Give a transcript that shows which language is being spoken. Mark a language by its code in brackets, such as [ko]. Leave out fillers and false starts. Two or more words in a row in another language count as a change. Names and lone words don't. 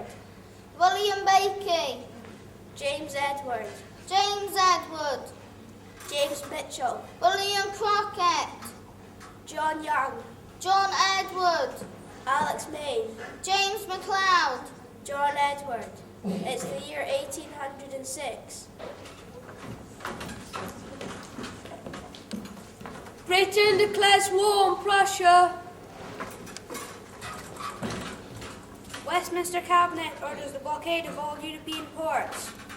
[en] William Bakey, James Edward, James Edward, James Mitchell, William Crockett, John Young, John Edward, Alex Main, James MacLeod. John Edward. It's the year 1806. Britain declares war on Prussia. Westminster Cabinet orders the blockade of all European ports.